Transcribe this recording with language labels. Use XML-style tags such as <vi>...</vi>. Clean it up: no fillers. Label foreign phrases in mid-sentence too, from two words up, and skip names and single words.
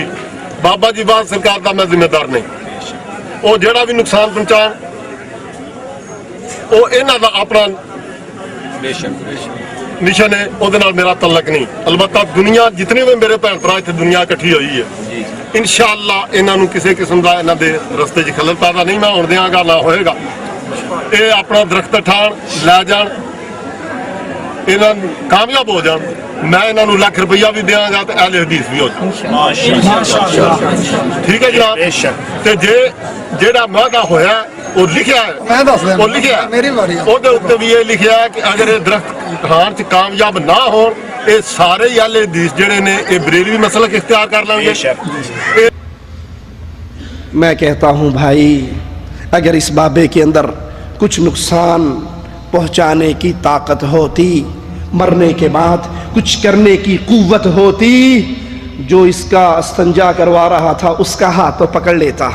<pa>بابا جی بات سرکار دا میں ذمہ دار نہیں. وہ جڑا بھی نقصان پہنچان وہ انہاں دا اپنا مشن ہے، وہ میرا تعلق نہیں. البتہ دنیا جتنے بھی میرے بھن بھرا اتنے دنیا اکٹھی ہوئی ہے، انشاءاللہ انہاں نو کسی قسم دا انہاں دے رستے چ خلل پیدا نہیں میں ہون دیاں گا، نہ ہوئے گا. یہ اپنا درخت اٹھان لے جان، انہاں کامیاب ہو جان، میں انہاں نو 1 لاکھ روپیہ بھی دیاں گا تو اہل حدیث بھی ہو جان. ٹھیک ہے جناب. تے جیڑا معاہدہ ہویا وہ لکھیا ہے، وہ لکھیا ہے وہ دے اوتے بھی یہ لکھیا ہے کہ اگر یہ درخت اٹھان چ کامیاب نہ ہون یہ سارے اہل حدیث جڑے نے یہ بریلوی مسلک اختیار کر لیں گے.</pa> <ur>میں کہتا ہوں بھائی اگر اس بابے کے اندر کچھ نقصان پہنچانے کی طاقت ہوتی، مرنے کے بعد کچھ کرنے کی قوت ہوتی، جو اس کا استنجا کروا رہا تھا اس کا ہاتھ تو پکڑ لیتا.</ur>